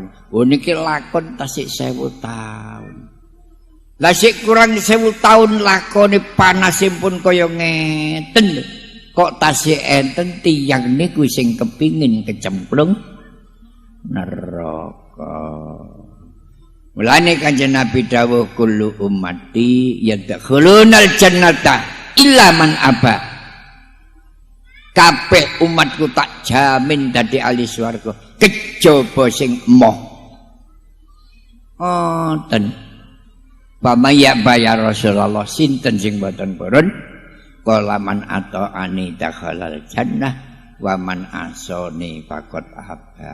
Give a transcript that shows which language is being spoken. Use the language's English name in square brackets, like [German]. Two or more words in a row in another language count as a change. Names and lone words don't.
[Javanese] Oh niki lakon tasik 1000 tahun. Lah sik kurang 1000 tahun lakone panasipun kaya ngeten. Kok tasik enten tiyang niku sing kepingin kecemplung neraka. Mulane Kanjeng Nabi dawuh [Arabic] كل أمتي يدخلون الجنة إلا من أبى. [Javanese] Kabeh umatku tak jamin dadi ahli swarga kejaba sing emoh. Ten pamaya bayar Rasulullah sinten sing boten purun [Arabic] قال من أطاعني دخل الجنة ومن عصاني فقد أبى.